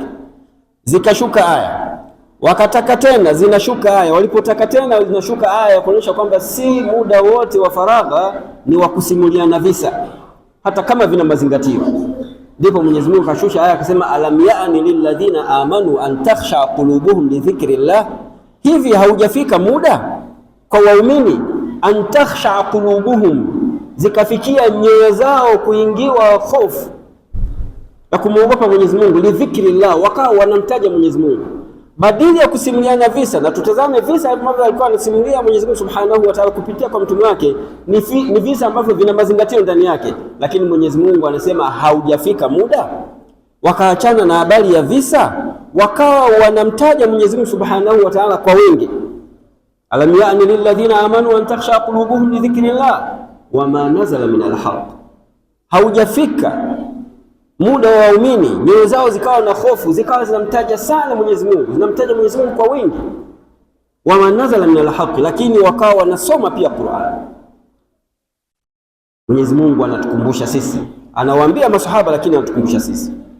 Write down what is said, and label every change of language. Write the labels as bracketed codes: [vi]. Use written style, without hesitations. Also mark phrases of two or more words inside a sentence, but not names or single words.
[sw] Zikashuka aya, wakataka tena, zinashuka aya, walipotaka tena zinashuka aya, kuonyesha kwamba si muda wote wa faragha ni wa kusimuliana visa, hata kama vina mazingatio. Ndipo Mwenyezi Mungu kashusha aya akasema, [ar] ألم يأن للذين آمنوا أن تخشع قلوبهم لذكر الله. [sw] Hivi haujafika muda kwa waumini [ar] أن تخشع قلوبهم, [sw] zikafikia nyoyo zao kuingiwa hofu na kumwogopa Mwenyezi Mungu, [ar] لذكر الله, [sw] wakawa wanamtaja Mwenyezi Mungu badili ya kusimuliana visa. Na tutazame visa ambavyo alikuwa anasimulia Mwenyezi Mungu [ar] سبحانه وتعالى [sw] kupitia kwa mtume wake, ni visa ambavyo vina mazingatio ndani yake, lakini Mwenyezi Mungu anasema haujafika muda. Wakaachana na habari ya visa, wakawa wanamtaja Mwenyezi Mungu [ar] سبحانه وتعالى [sw] kwa wingi. [ar] ألم يأن للذين آمنوا أن تخشع قلوبهم لذكر الله وما نزل من الحق. [sw] Haujafika muda wa waumini nyoyo zao zikawa na hofu, zikawa zinamtaja sana Mwenyezi Mungu, zinamtaja Mwenyezi Mungu kwa wingi. [ar] وما نزل من الحق, [sw] lakini wakawa wanasoma pia Qur'an. Mwenyezi Mungu anatukumbusha sisi, anawaambia masahaba, lakini anatukumbusha sisi.